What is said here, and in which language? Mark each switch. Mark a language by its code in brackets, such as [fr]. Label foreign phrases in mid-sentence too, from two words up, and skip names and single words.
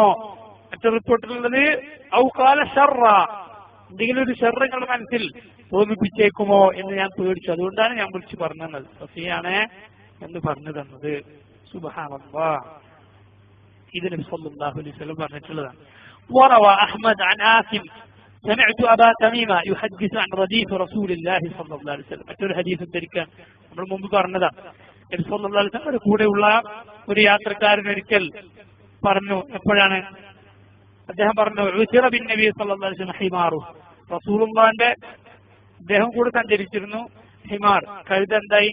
[ml] മറ്റു റിപ്പോർട്ടിലുള്ളത് [ar] أو قال شرا, [ml] എന്തെങ്കിലും ഒരു ഷർറ് നിങ്ങളുടെ മനസ്സിൽ തോന്നിപ്പിച്ചേക്കുമോ എന്ന് ഞാൻ പേടിച്ചു, അതുകൊണ്ടാണ് ഞാൻ വിളിച്ചു പറഞ്ഞത്, സഫിയാണ് എന്ന് പറഞ്ഞു തന്നത്. സുബ്ഹാനല്ലാഹ്, ഇത് നബി [ar] صلى الله عليه وسلم [ml] പറഞ്ഞിട്ടുള്ളതാണ്. [ar] وروى أحمد عن آثم سمعت أبا تميمة يحدث عن رديف رسول الله صلى الله عليه وسلم. [ml] മറ്റൊരു ഹദീസ് ഉദ്ധരിക്കാൻ നമ്മൾ മുമ്പ് പറഞ്ഞതാണ്. നബി [ar] صلى الله عليه وسلم [ml] കൂടെയുള്ള ഒരു യാത്രക്കാരൻ ഒരിക്കൽ പറഞ്ഞു, എപ്പോഴാണ്? അദ്ദേഹം പറഞ്ഞു, ഉസിറ ബിൻ നബി [ar] صلى الله عليه وسلم [ml] ഹിമാറു, റസൂലുള്ളാഹിന്റെ അദ്ദേഹം കൂടെ സഞ്ചരിച്ചിരുന്നു. ഹിമാർ, കഴുത എന്തായി?